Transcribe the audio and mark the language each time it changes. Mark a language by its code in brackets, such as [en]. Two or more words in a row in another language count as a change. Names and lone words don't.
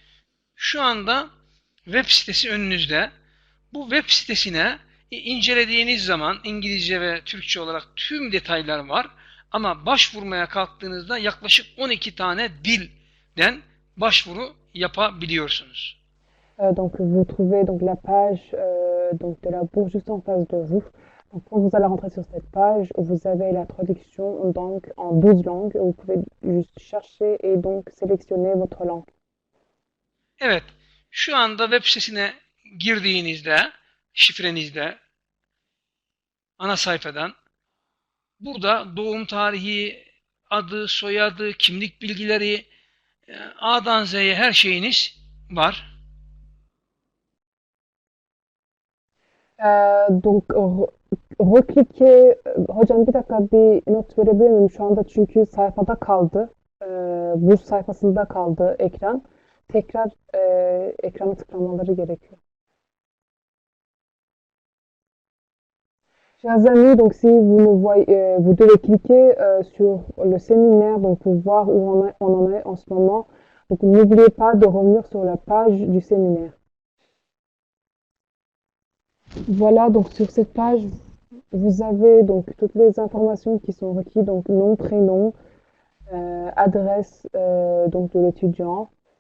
[tr] Şu anda web sitesi önünüzde. Bu web sitesine incelediğiniz zaman İngilizce ve Türkçe olarak tüm detaylar var. Ama başvurmaya kalktığınızda yaklaşık 12 tane dilden başvuru yapabiliyorsunuz. [fr] Donc vous trouvez donc la page donc de la bourse juste en face de vous. Donc quand vous allez rentrer sur cette page, vous avez la traduction donc en 12 langues. Vous pouvez juste chercher et donc sélectionner votre langue. [tr] Evet, şu anda web sitesine girdiğinizde, şifrenizle, ana sayfadan, burada doğum tarihi, adı, soyadı, kimlik bilgileri, A'dan Z'ye her şeyiniz var. [fr] Donc recliquez. [tr] Hocam bir dakika bir not verebilir miyim? Şu anda çünkü sayfada kaldı. Burs sayfasında kaldı ekran. Tekrar ekrana tıklamaları gerekiyor. [fr] Chers amis, donc si vous ne voyez, vous devez cliquer sur le séminaire donc pour voir où on en est en ce moment. Donc n'oubliez pas de revenir sur la page du séminaire. Voilà, donc sur cette page, vous avez donc toutes les informations qui sont requises, donc nom, prénom, adresse donc de l'étudiant.